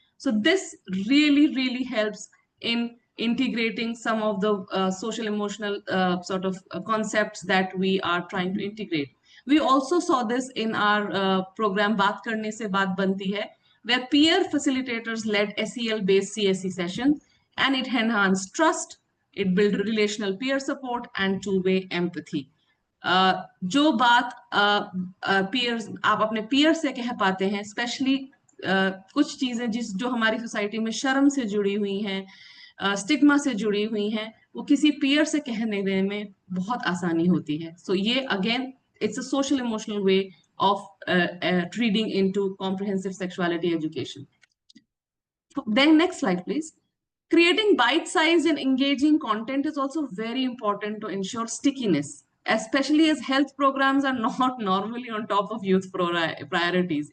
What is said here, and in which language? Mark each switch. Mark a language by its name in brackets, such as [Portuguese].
[English] So this really helps in integrating some of the social emotional sort of concepts that we are trying to integrate. We also saw this in our program Baat Karne Se Baat Banti Hai, where peer facilitators led SEL-based CSE sessions, and it enhanced trust, it built relational peer support, and two-way empathy. [Hindi] जो बात peers आप अपने peer से कह पाते हैं, especially कुछ चीजें जो हमारी सोसाइटी में शर्म से जुड़ी हुई हैं, स्टिग्मा से जुड़ी हुई हैं, वो किसी peer से कहने देने में बहुत आसानी होती है. [English] So ये again, it's a social emotional way of reading into comprehensive sexuality education. Then next slide, please. Creating bite-sized and engaging content is also very important to ensure stickiness, especially as health programs are not normally on top of youth priorities.